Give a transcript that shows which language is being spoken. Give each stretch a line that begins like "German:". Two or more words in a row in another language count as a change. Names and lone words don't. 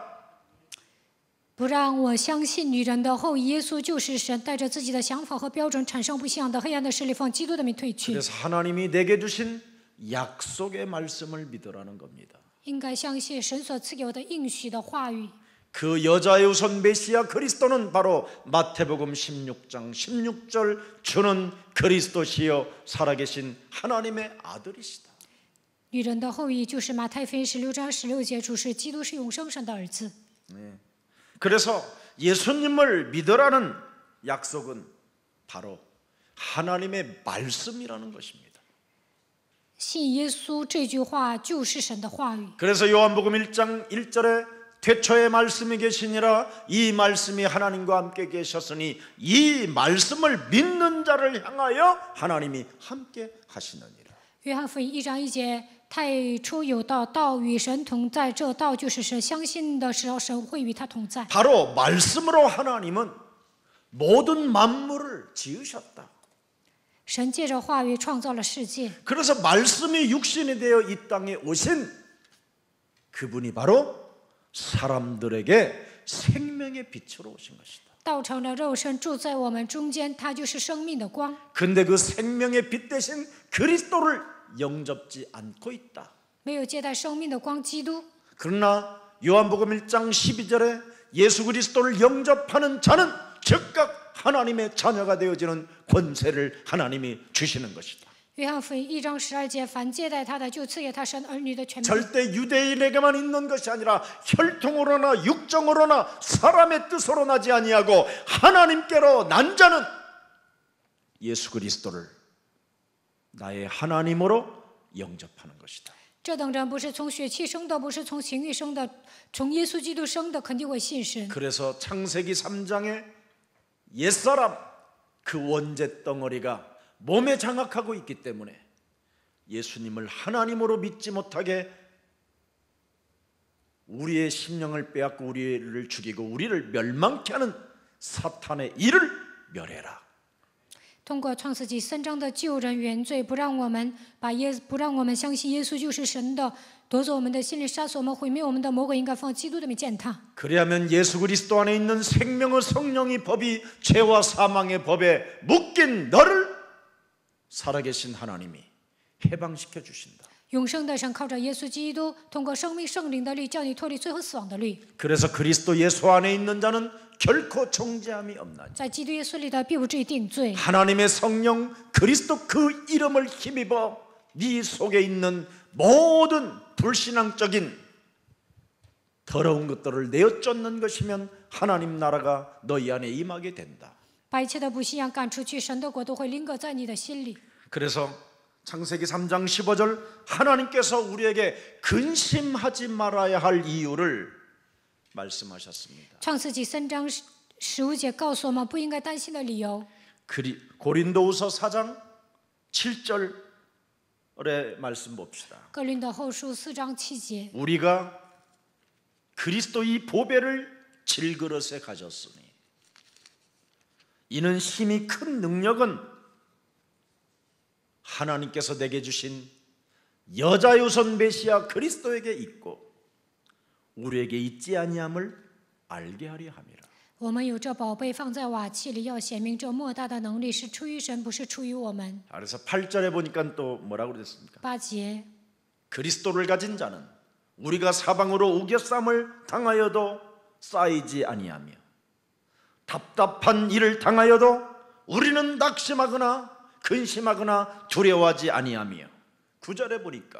Chinese: 不让我相信女人的后裔耶稣就是神，带着自己的想法和标准产生不信仰的黑暗的势力，奉基督的名退去。
Korean: 그래서 하나님이 내게 주신 약속의 말씀을 믿으라는 겁니다.
Chinese: 应该相信神所赐给我的应许的话语。
Korean: 그 여자의 우선 메시아 그리스도는 바로 마태복음 16장 16절 주는 그리스도시요 살아계신 하나님의 아들이시다.
Chinese: 女人的后裔就是马太福音16章16节，主是基督，是永生神的儿子。
Korean: 그래서 예수님을 믿으라는 약속은 바로 하나님의 말씀이라는 것입니다.
Chinese: 信耶稣这句话就是神的话语。
Korean: 그래서 요한복음 1장 1절에 태초에 말씀이 계시니라 이 말씀이 하나님과 함께 계셨으니 이 말씀을 믿는 자를 향하여 하나님이 함께 하시느니라.
Chinese: 约翰福音1章1节，太初有道，道与神同在，这道就是神。相信的时候，神会与他同在。
Korean: 바로 말씀으로 하나님은 모든 만물을 지으셨다.
Chinese: 神借着话语创造了世界，
Korean: 그래서 말씀이 육신이 되어 이 땅에 오신 그분이 바로 사람들에게 생명의 빛으로 오신 것이다.
Chinese: 道成了肉身，住在我们中间，他就是生命的光。
Korean: 근데 그 생명의 빛 대신 그리스도를 영접지 않고 있다.
Chinese: 没有接待生命的光，基督。
Korean: 그러나 요한복음 1장 12절에 예수 그리스도를 영접하는 자는 즉각 하나님의 자녀가 되어지는 권세를 하나님이 주시는 것이다.
Chinese: 约翰福音1章12节，凡接待他的，就赐给他神儿女的权柄。
Korean: 절대 유대인에게만 있는 것이 아니라 혈통으로나 육정으로나 사람의 뜻으로 나지 아니하고 하나님께로 난 자는 예수 그리스도를 나의 하나님으로 영접하는 것이다.
Chinese: 这等人不是从血气生的，不是从情欲生的，从耶稣基督生的，肯定会信神。
Korean: 그래서 창세기 3장에 옛사람 그 원죄 덩어리가 몸에 장악하고 있기 때문에 예수님을 하나님으로 믿지 못하게 우리의 심령을 빼앗고 우리를 죽이고 우리를 멸망케 하는 사탄의 일을 멸해라.
Chinese: 通过创世纪3章的救人原罪，不让我们相信耶稣就是神的，夺走我们的心灵，杀死我们，毁灭我们的魔鬼，应该放基督的名践踏。
Korean: 그래야면 예수 그리스도 안에 있는 생명의 성령의 법이 죄와 사망의 법에 묶인 너를 살아계신 하나님이 해방시켜 주신다.
Chinese: 永生的神靠着耶稣基督，通过生命圣灵的律，叫你脱离最后死亡的律。
Korean: 그래서 그리스도 예수 안에 있는 자는 결코 정죄함이 없나니
Chinese: 在基督耶稣里的，必不至于定罪。
Korean: 하나님의 성령 그리스도 그 이름을 힘입어 네 속에 있는 모든 불신앙적인 더러운 것들을 내어 쫓는 것이면 하나님 나라가 너희 안에 임하게 된다.
Chinese: 把一切的不信仰赶出去，神的国都会临格在你的心里。
Korean: 그래서 창세기 3장 15절 하나님께서 우리에게 근심하지 말아야 할 이유를 말씀하셨습니다.
Chinese: 创世纪3章15节告诉我们不应该担心的理由。
Korean: 고린도후서 4장 7절의 말씀 봅시다.
Chinese: 哥林多后书4章7节，
Korean: 우리가 그리스도의 보배를 질그릇에 가졌으니 이는 힘이 큰 능력은 하나님께서 내게 주신 여자유선 메시아 그리스도에게 있고 우리에게 있지 아니함을 알게 하려 함이라.
Chinese: 我们有这宝贝放在瓦器里，要显明这莫大的能力是出于神，不是出于我们。
Korean: 그래서 8절에 보니까 또 뭐라고 그랬습니까?
Chinese: 8节，
Korean: 그리스도를 가진 자는 우리가 사방으로 우겨쌈을 당하여도 쌓이지 아니하며 답답한 일을 당하여도 우리는 낙심하거나 근심하거나 두려워하지 아니하며 9절에 보니까